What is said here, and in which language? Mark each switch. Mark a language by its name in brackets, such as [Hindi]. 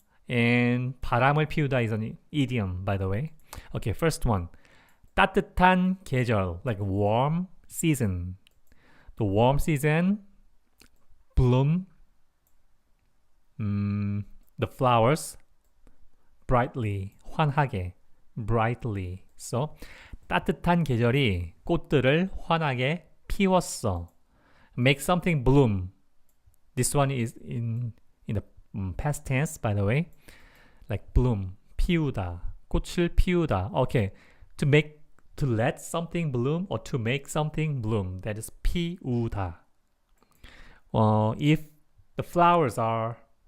[English] And 바람을 피우다 is an idiom, by the way. Okay, first one. [Korean] 따뜻한 계절, [English] like warm season. The warm season, bloom, the flowers, brightly, 환하게, brightly. [Korean] So, 따뜻한 계절이 꽃들을 환하게 피웠어. [English] Make something bloom. This one is in the past tense, by the way. Like bloom, [Korean] 피우다, 꽃을 피우다. [English] Okay, to let something bloom or to make something bloom, that is 피우다. If the flowers are